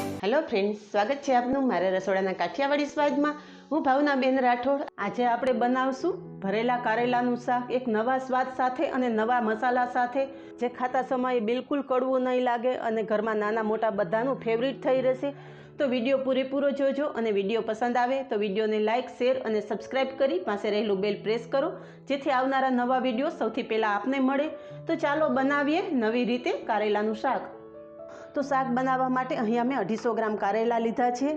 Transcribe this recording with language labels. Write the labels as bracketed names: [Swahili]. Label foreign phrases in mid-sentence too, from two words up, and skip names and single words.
[English] hello friends, [Gujarati] સ્વાગત હૈ આપનુ મારે રસોડાના કાઠિયાવાડી સ્વાદમાં। હું ભાવનાબેન રાઠોડ। આજ આપણે બનાવશું ભરેલા કારેલાનું શાક એક નવા સ્વાદ સાથે અને નવા મસાલા સાથે, જે ખાતા સમયે બિલકુલ કડવું નહીં લાગે અને ઘરમાં નાના મોટા બધાનું ફેવરેટ થઈ રહેશે। તો વિડિયો પૂરેપૂરો જોજો અને વિડિયો પસંદ આવે તો વિડિયોને લાઇક, શેર અને સબ્સ્ક્રાઇબ કરી પાસે રહેલું [English] bell press [Gujarati] કરો, જેથી આવનારા નવા વિડિયો સૌથી પહેલા આપને મળે। તો ચાલો બનાવીએ નવી રીતે કારેલાનું શાક। તો શાક બનાવા માટે અહીંયા મૈં 250 ગ્રામ કારેલા લીધા છે।